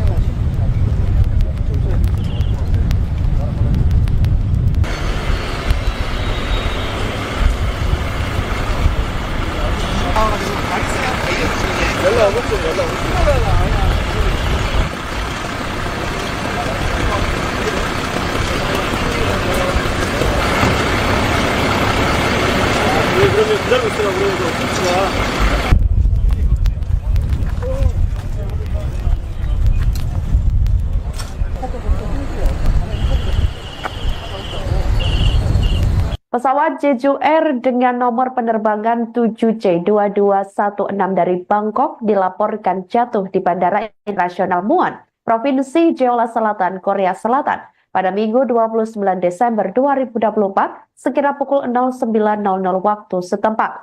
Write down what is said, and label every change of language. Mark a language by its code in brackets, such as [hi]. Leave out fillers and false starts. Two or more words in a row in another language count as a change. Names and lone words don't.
[ko] 연락 오겠죠, 연락 오겠죠. 그러면 기다리고 있으라고 그러면서 오지 마. [id] Pesawat Jeju Air dengan nomor penerbangan 7C2216 dari Bangkok dilaporkan jatuh di Bandara Internasional Muan, Provinsi Jeolla Selatan, Korea Selatan pada Minggu 29 Desember 2024 sekira pukul 09.00 waktu setempat.